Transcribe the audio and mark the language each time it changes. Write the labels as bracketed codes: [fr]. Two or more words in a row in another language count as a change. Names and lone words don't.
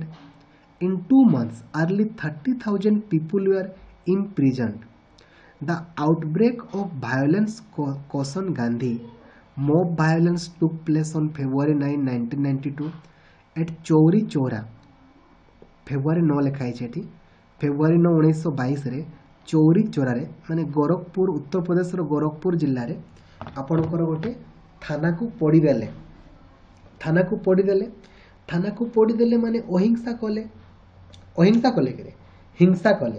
[en] In 2 months, early 30,000 people were imprisoned. The outbreak of violence cautioned Gandhi. Mob violence took place on February 9, 1992 at Chauri Chora. [or] February 9 ଲେଖା ହେଇଛି ଏଠି. ଫେବୃଆରୀ 9 1922 ଚୌରୀ ଚୋରାରେ ମାନେ ଗୋରଖପୁର ଉତ୍ତର ପ୍ରଦେଶର ଗୋରଖପୁର ଜିଲ୍ଲାରେ ଆପଣଙ୍କର ଗୋଟେ ଥାନାକୁ ପୋଡ଼ିଦେଲେ. ଥାନାକୁ ପୋଡ଼ିଦେଲେ ମାନେ ଅହିଂସା କଲେ କି ହିଂସା କଲେ.